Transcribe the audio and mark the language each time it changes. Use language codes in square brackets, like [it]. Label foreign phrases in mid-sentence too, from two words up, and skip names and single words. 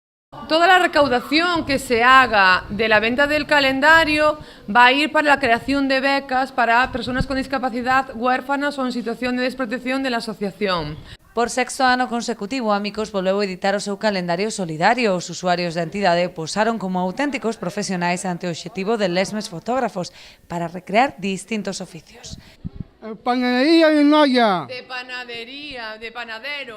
[es] Toda la recaudación que se haga de la venta del calendario va a ir para la creación de becas para personas con discapacidad, huérfanas o en situación de desprotección de la asociación. [gl] Por sexto ano consecutivo, Amicos volveu editar o seu calendario solidario. Os usuarios da entidade posaron como auténticos profesionais ante o obxectivo de lesmes fotógrafos para recrear distintos oficios. Panadería de Noia. [es] De panadería, de panadero.